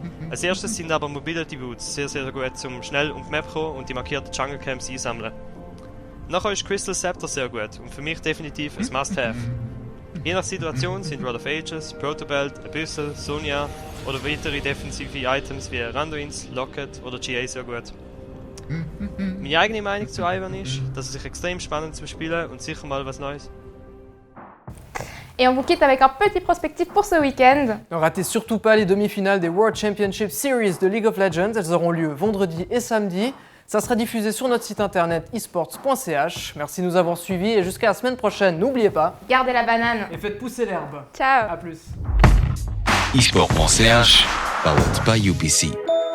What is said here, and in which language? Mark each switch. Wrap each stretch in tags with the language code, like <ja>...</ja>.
<de>Als erstes sind aber Mobility Boots sehr gut zum schnell um die Map kommen und die markierten Jungle Camps einsammeln. Nachher ist Crystal Scepter sehr gut und für mich definitiv ein Must-Have. Je nach Situation sind Rod of Ages, Protobelt, Abyssal, Sonya oder weitere defensive Items wie Randuin's, Locket oder GA sehr gut. Meine eigene Meinung zu Ivern ist, dass es sich extrem spannend zum Spielen und sicher mal was Neues.</de> <fr>Et on vous quitte avec un petit prospectif pour ce week-end. Ne ratez surtout pas les demi-finales des World Championship Series de League of Legends. Elles auront lieu vendredi et samedi. Ça sera diffusé sur notre site internet esports.ch. Merci de nous avoir suivis et jusqu'à la semaine prochaine. N'oubliez pas, Gardez la banane. et faites pousser l'herbe. Ciao. A plus.</fr> <en>esports.ch, powered by UPC.</en>